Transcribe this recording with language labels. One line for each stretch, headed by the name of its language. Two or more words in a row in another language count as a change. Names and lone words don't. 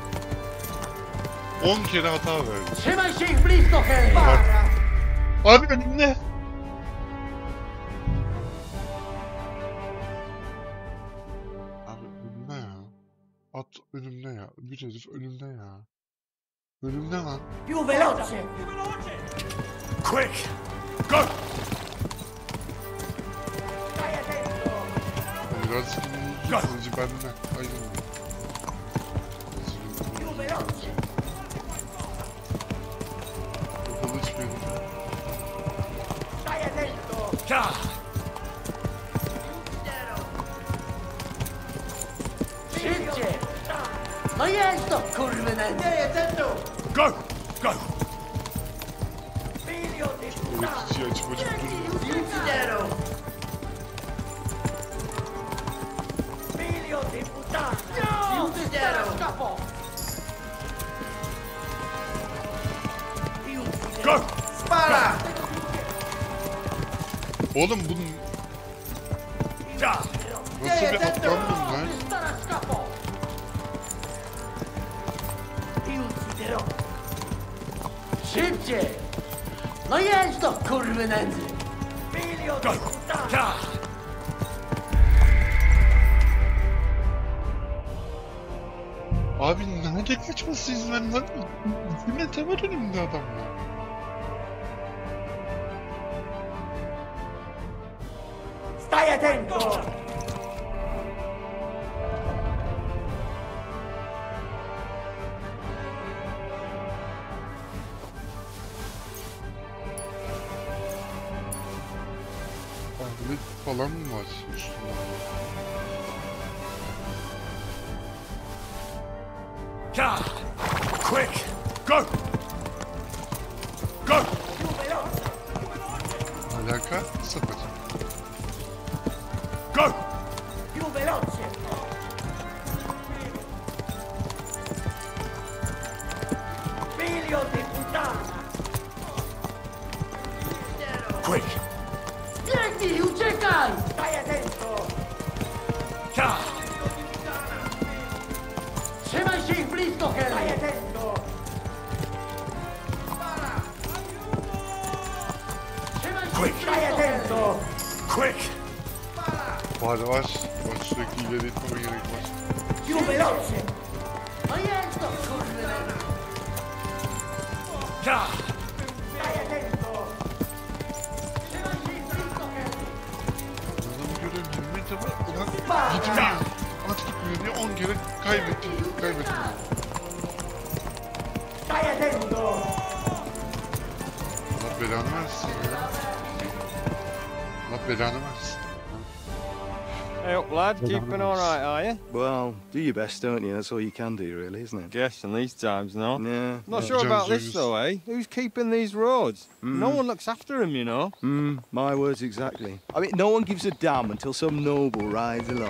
Turkish: 10 kere hata verdi. Abi önümde. Abi önümde ya. At önümde ya. Bir herif önümde ya. Önümde lan.
Italian: Più veloce!
English: Quick! Go!
Turkish: Biraz kılıcı benden ayrılmıyor. Bu kılıç benim.
Polish: Szybciej! No jedź to, kurwy
English: Go! Go!
Turkish: Öğretici açıp duruyor.
English: Go!
Italian: Spara!
Turkish: Oğlum bunun... Nasıl bir aptal bunlar?
Polish: Szybciej! No jedź to, kurwy nędzy!
English: Go!
Turkish: Abi nerede kaçması izin lan? 2 metre var önümde adamlar.
Italian: Stai attento!
Turkish: Tablet falan mı var üstünde?
English: Quick! Go! Go!
Turkish: Alaka? Sıfır.
English: Go!
Italian: Più veloce! Figlio di puttana!
English: Quick!
Italian: Tieni, uciekaj! Stai attento!
Polish: Trzymaj się ich blisko, Harry!
Italian: Stai attento!
Polish: Trzymaj się
English: Quick!
Italian: Stai attento!
English: Quick!
Turkish: Var var. Var sürekli ileri itmeme gerek var.
Italian: Più veloce!
Polish: No jedź to, kurwy nędzy!
Italian: Stai attento!
Polish: Trzymaj się ich blisko, Harry!
Turkish: Adamı görüyorum 20 metre var. Ulan gitmiyor. At gitmiyor diye 10 kere kaybettim.
Italian: Stai attento!
Turkish: Allah belanı versin ya. Allah belanı versin.
English: Hey up, lad. Keeping all right, are you? Well, do your best, don't you? That's all you can do, really, isn't it? Guess in these times, no? Yeah. Not sure about this, though, eh? Who's keeping these roads? No one looks after them, you know. My words exactly. I mean, no one gives a damn until some noble rides along.